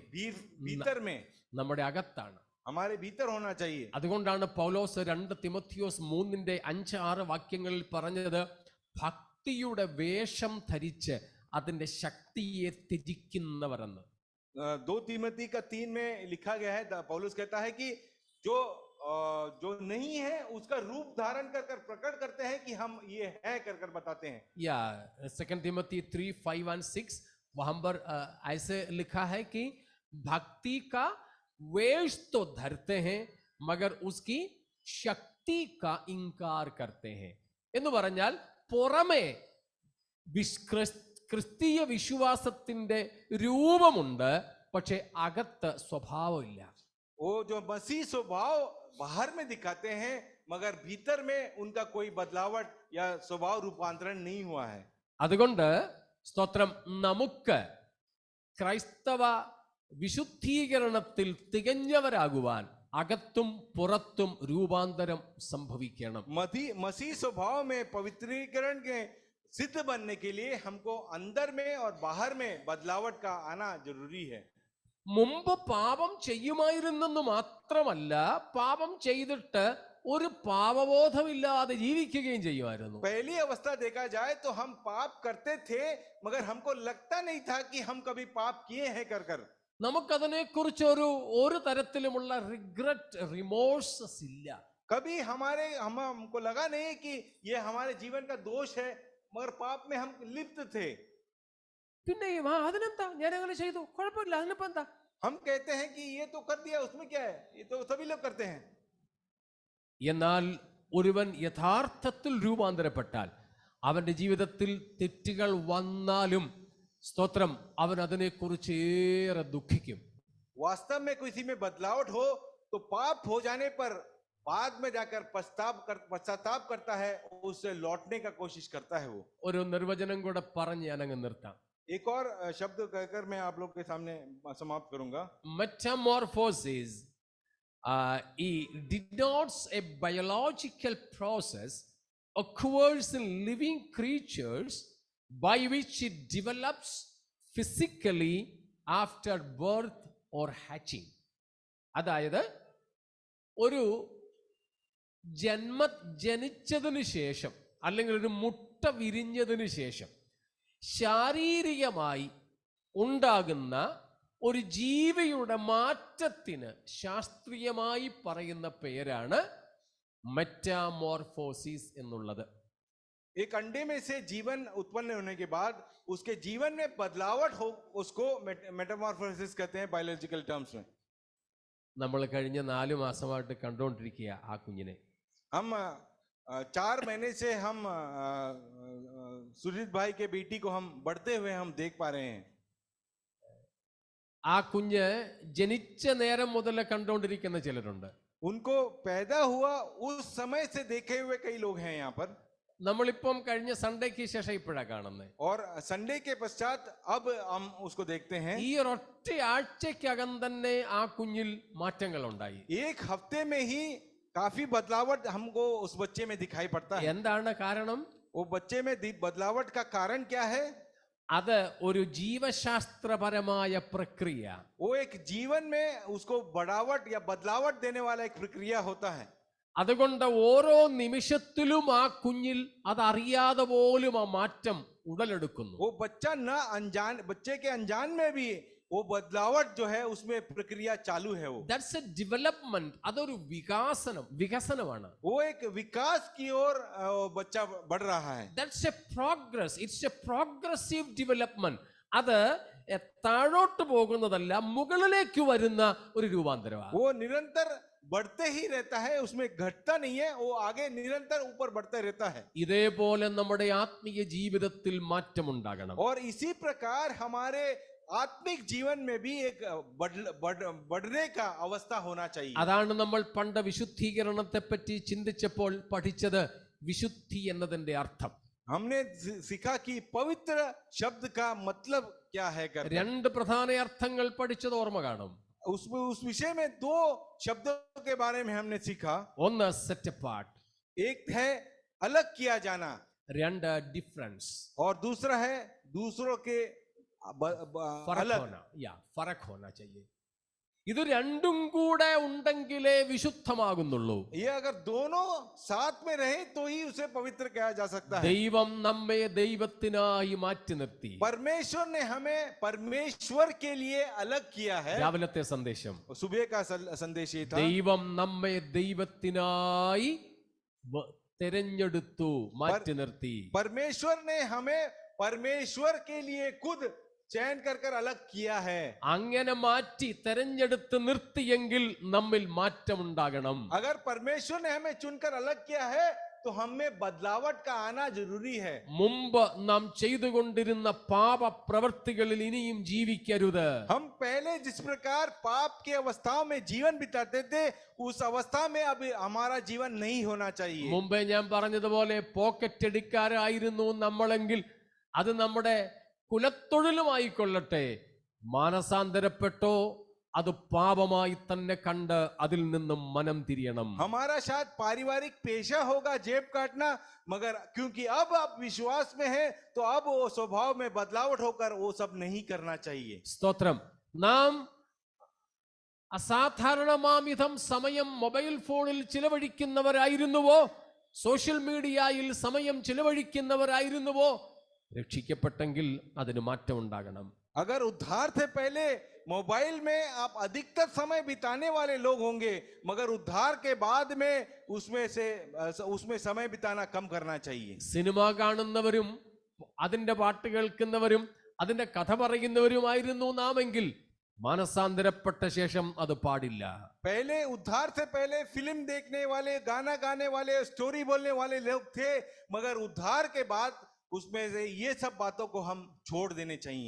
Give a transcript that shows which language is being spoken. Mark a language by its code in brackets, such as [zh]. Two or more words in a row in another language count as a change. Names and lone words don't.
[hi] भीतर में, [ml] നമ്മുടെ അകത്താണ്. [hi] हमारे भीतर होना चाहिए. [ml] അതുകൊണ്ടാണ് പൗലോസ് 2 തിമോത്തിയോസ് 3:5-6 വാക്യങ്ങളിൽ പറഞ്ഞത്, ഭക്തിയുടെ വേഷം ധരിച്ച് അതിന്റെ ശക്തിയെ ത്യജിക്കുന്നവരെന്ന്. [hi] 2 तीमोथी का 3 में लिखा गया है, पौलुस कहता है कि जो नहीं है उसका रूप धारण कर प्रकट करते हैं कि हम ये है कर बताते हैं. या 2 तिमोथी 3:5-6 वहां पर ऐसे लिखा है कि भक्ति का वेश तो धरते हैं मगर उसकी शक्ति का इंकार करते हैं. [ml] എന്ന് പറഞ്ഞാൽ പുറമേ ക്രിസ്തീയ വിശ്വാസത്തിന്റെ രൂപമുണ്ട്, പക്ഷെ അകത്ത് സ്വഭാവമില്ല. [hi] वो जो मसीह स्वभाव बाहर में दिखाते हैं मगर भीतर में उनका कोई बदलावट या स्वभाव रूपांतरण नहीं हुआ है. [ml] അതുകൊണ്ട് സ്തോത്രം, നമുക്ക് ക്രൈസ്തവ വിശുദ്ധീകരണത്തിൽ തികഞ്ഞവരാകുവാൻ അകത്തും പുറത്തും രൂപാന്തരം സംഭവിക്കണം. [hi] मसीह स्वभाव में पवित्रीकरण के सिद्ध बनने के लिए हमको अंदर में और बाहर में बदलावट का आना जरूरी है. [ml] മുമ്പ് പാപം ചെയ്യുമായിരുന്നെന്ന് മാത്രമല്ല, പാപം ചെയ്തിട്ട് ഒരു പാപബോധമില്ലാതെ ജീവിക്കുകയും ചെയ്യുമായിരുന്നു. [hi] पहली अवस्था देखा जाए तो हम पाप करते थे मगर हमको लगता नहीं था कि हम कभी पाप किए हैं कर. [ml] നമുക്കതിനെ കുറിച്ച് ഒരു തരത്തിലുമുള്ള റിമോഴ്സസ് ഇല്ല. [hi] कभी हमको लगा नहीं कि ये हमारे जीवन का दोष है मगर पाप में हम लिप्त थे. [ml] പിന്നെ അതിനെന്താ, ഞാൻ അങ്ങനെ ചെയ്തു, കുഴപ്പമില്ല, അതിനിപ്പോ എന്താ? [hi] हम कहते हैं कि ये तो कर दिया, उसमें क्या है, ये तो सभी लोग करते हैं. [ml] എന്നാൽ ഒരുവൻ യഥാർത്ഥത്തിൽ രൂപാന്തരപ്പെട്ടാൽ അവന്റെ ജീവിതത്തിൽ തെറ്റുകൾ വന്നാലും സ്തോത്രം, അവൻ അതിനെക്കുറിച്ച് ഏറെ ദുഃഖിക്കും. [hi] वास्तव में किसी में बदलावट हो तो पाप हो जाने पर बाद में जाकर पश्चाताप करता है, उससे लौटने का कोशिश करता है. वो [ml] ഒരു നിർവചനം കൂടെ പറഞ്ഞ് ഞാനങ്ങ് നിർത്താം. [hi] एक और शब्द कहकर मैं आप लोग के सामने समाप्त करूंगा. [en] Metamorphosis denotes a biological process occurs in living creatures by which it develops physically after birth or hatching. [ml] അതായത് ഒരു ജനിച്ചതിന് ശേഷം അല്ലെങ്കിൽ ഒരു മുട്ട വിരിഞ്ഞതിന് ശേഷം ശാരീരികമായി ഉണ്ടാകുന്ന ഒരു ജീവിയുടെ മാറ്റത്തിന് ശാസ്ത്രീയമായി പറയുന്ന പേരാണ് മെറ്റാമോർഫോസിസ് എന്നുള്ളത്. [hi] एक अंडे में से जीवन उत्पन्न होने के बाद उसके जीवन में बदलावट हो, उसको मेटामॉर्फोसिस कहते हैं [en] biological terms [hi] में. [ml] നമ്മൾ കഴിഞ്ഞ 4 മാസമായിട്ട് കണ്ടുകൊണ്ടിരിക്കുക ആ കുഞ്ഞിനെ. [hi] हम 4 महीने से हम सुजीत भाई के बेटी को हम बढ़ते हुए हम देख पा रहे हैं. [ml] ആ കുഞ്ഞ് ജനിച്ച നേരം മുതൽ കണ്ടുകൊണ്ടിരിക്കുന്ന ചിലരുണ്ട്. [hi] उनको पैदा हुआ उस समय से देखे हुए कई लोग हैं यहाँ पर. [ml] നമ്മളിപ്പം കഴിഞ്ഞ സൺഡേക്ക് ശേഷം ഇപ്പോഴാണ് കാണുന്നത്. [hi] और संडे के पश्चात अब हम उसको देखते हैं. [ml] ഈ ഒരൊറ്റ ആഴ്ചക്കകം തന്നെ ആ കുഞ്ഞിൽ മാറ്റങ്ങൾ ഉണ്ടായി. [hi] एक हफ्ते में ही काफी बदलावट हमको उस बच्चे में दिखाई पड़ता है. [ml] എന്താണ് കാരണം? [hi] वो बच्चे में बदलावट का कारण क्या है? [ml] അത് ഒരു ജീവശാസ്ത്രപരമായ പ്രക്രിയ. [hi] वो एक जीवन में उसको बढ़ावट या बदलावट देने वाला एक प्रक्रिया होता है. [ml] അതുകൊണ്ട് ഓരോ നിമിഷത്തിലും ആ കുഞ്ഞിൽ അതറിയാതെ പോലും ആ മാറ്റം ഉടലെടുക്കുന്നു. [hi] वो बच्चा न अनजान, बच्चे के अनजान में भी वो बदलावट जो है उसमें प्रक्रिया चालू है. वो [en] That's a development. [ml] അതൊരു വികസനമാണ്. [hi] वो एक विकास की ओर बच्चा बढ़ रहा है. [en] That's a progress. It's a progressive development. [ml] അത് താഴോട്ട് പോകുന്നതല്ല, മുകളിലേക്ക് വരുന്ന ഒരു രൂപാന്തരമാണ്. [hi] वो निरंतर बढ़ते ही रहता है, उसमें घटता नहीं है. वो आगे निरंतर ऊपर बढ़ते रहता है. [ml] ഇതേപോലെ നമ്മുടെ ആത്മീയ ജീവിതത്തിൽ മാറ്റമുണ്ടാകണം. [hi] और इसी प्रकार हमारे आत्मिक जीवन में भी एक बढ़ने का अवस्था होना चाहिए. [ml] അതാണ് നമ്മൾ പണ്ട് വിശുദ്ധീകരണത്തെ പറ്റി ചിന്തിച്ചപ്പോൾ പഠിച്ചത്. വിശുദ്ധി എന്നതിന്റെ അർത്ഥം [hi] हमने सीखा कि पवित्र शब्द का मतलब क्या है. [ml] രണ്ട് പ്രധാന അർത്ഥങ്ങൾ പഠിച്ചത് ഓർമ്മ കാണും. [hi] उसमें उस विषय में 2 शब्दों के बारे में हमने सीखा. [ml] ഒന്ന് [en] set apart, [hi] एक है अलग किया जाना, [ml] രണ്ട് ഡിഫറൻസ്, [hi] और दूसरा है दूसरों के अलग. फ़र्क होना चाहिए. [ml] ഇത് രണ്ടും കൂടെ ഉണ്ടെങ്കിലേ വിശുദ്ധമാകുന്നുള്ളൂ. [hi] ये अगर दोनों साथ में रहे तो ही उसे पवित्र कहा जा सकता है. [ml] ദൈവം നമ്മെ ദൈവത്തിനായി മാറ്റി നിർത്തി. [hi] परमेश्वर ने हमें परमेश्वर के लिए अलग किया है. [ml] രാവിലത്തെ സന്ദേശം [hi] सुबह का संदेश ये था. [ml] ദൈവം നമ്മെ ദൈവത്തിനായി തിരഞ്ഞെടുത്തു, മാറ്റി നിർത്തി. [hi] परमेश्वर ने हमें परमेश्वर के लिए खुद चयन कर अलग किया है. [ml] അങ്ങനെ മാറ്റി തെരഞ്ഞെടുത്ത് നിർത്തിയെങ്കിൽ നമ്മിൽ മാറ്റമുണ്ടാകണം. [hi] अगर परमेश्वर ने हमें चुनकर अलग किया है तो हमें बदलावट का आना जरूरी है. [ml] മുമ്പ് നാം ചെയ്തുകൊണ്ടിരുന്ന പാപ പ്രവൃത്തികളിൽ ഇനിയും ജീവിക്കരുത്. [hi] हम पहले जिस प्रकार पाप की अवस्थाओं में जीवन बिताते थे उस अवस्था में अब हमारा जीवन नहीं होना चाहिए. [ml] മുമ്പേ ഞാൻ പറഞ്ഞതുപോലെ പോക്കറ്റ് അടിക്കാരായിരുന്നു നമ്മളെങ്കിൽ അത് നമ്മുടെ കുലത്തൊഴിലുമായിക്കൊള്ളട്ടെ, മാനസാന്തരപ്പെട്ടോ അത് പാപമായി തന്നെ കണ്ട് അതിൽ നിന്നും മനം തിരിയണം. [hi] हमारा शायद पारिवारिक पेशा होगा जेब काटना, मगर क्योंकि अब आप विश्वास में हैं तो अब वो स्वभाव में बदलावट होकर वो सब नहीं करना चाहिए. [ml] സ്തോത്രം. നാം അസാധാരണമാംവിധം സമയം [en] mobile phone [ml] ചിലവഴിക്കുന്നവരായിരുന്നുവോ, [en] social media [ml] സമയം ചിലവഴിക്കുന്നവരായിരുന്നുവോ, രക്ഷിക്കപ്പെട്ടെങ്കിൽ അതിന് മാറ്റം ഉണ്ടാകണം. [hi] अगर उद्धार से पहले मोबाइल में आप अधिकतर समय बिताने वाले लोग होंगे, मगर उद्धार के बाद में उसमें समय बिताना कम करना चाहिए. [ml] സിനിമ കാണുന്നവരും അതിന്റെ പാട്ട് കേൾക്കുന്നവരും അതിന്റെ കഥ പറയുന്നവരുമായിരുന്നു നാമെങ്കിൽ മാനസാന്തരപ്പെട്ട ശേഷം അത് പാടില്ല. [hi] पहले उद्धार से पहले फिल्म देखने वाले, गाना गाने वाले, स्टोरी बोलने वाले लोग थे, मगर उद्धार के बाद उसमें से ये सब बातों को हम छोड़ देने चाहिए.